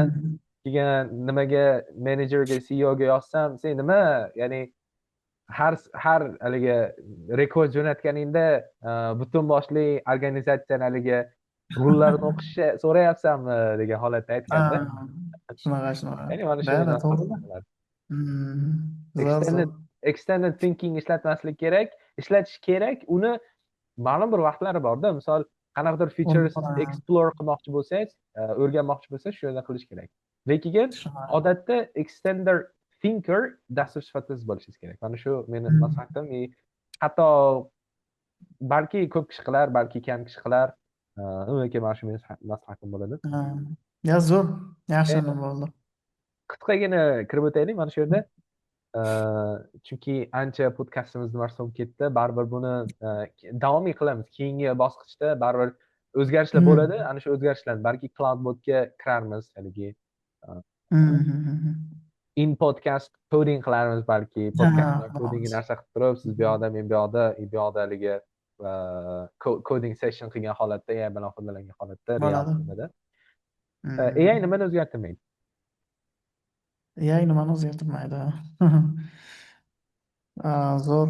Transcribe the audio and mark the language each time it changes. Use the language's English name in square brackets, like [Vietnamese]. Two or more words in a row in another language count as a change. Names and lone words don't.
[Uzbek] Keyin nimaga menejerga, CEOga yozsam, sen nima, ya'ni har haligi rekord jo'natganingda butun boshli organizatsiyani haligi rullarini o'qishni so'rayapsanmi degan holatda aytganda. Shunaqa. Ya'ni mana shu Da, to'g'ri. Zo'r. [English] extended thinking [Uzbek] ishlatmaslik kerak, ishlatish kerak. Uni ma'lum bir vaqtlari borda. Misol qanaqadir [English] features explore [Uzbek] qilmoqchi bo'lsangiz, o'rganmoqchi bo'lsangiz, shu yerda qilish kerak. Lekin odatda [English] extender thinker [Uzbek] dastur sifatida siz bo'lishingiz kerak. Mana shu meni maslahatim. Hatto balki ko'p kishi qilar, balki kam kishi qilar. Lekin mana shu meni maslahatim bo'ladi. Ya zo'r. Yaxshi bo'ldi. Qisqagina kirib o'taylik mana shu yerda. Chunki ancha podkastimiz nimasi bo'lib ketdi. Baribir buni davomiy qilamiz. Keyingi bosqichda baribir o'zgarishlar bo'ladi. Ana shu o'zgarishlarni balki Cloudbotga kirarmiz, haligi [English] in podcast coding [Uzbek] qilarmiz, balki [English] podcast coding [Uzbek] narsa qilib turib, siz bu yoqda, men bu yoqda haligi [English] coding session [Uzbek] qilgan holatda, AI bilan foydalangan holatda real nimada. AI nimani o'zgartirmaydi? AI nimani o'zgartirmaydi? Zo'r.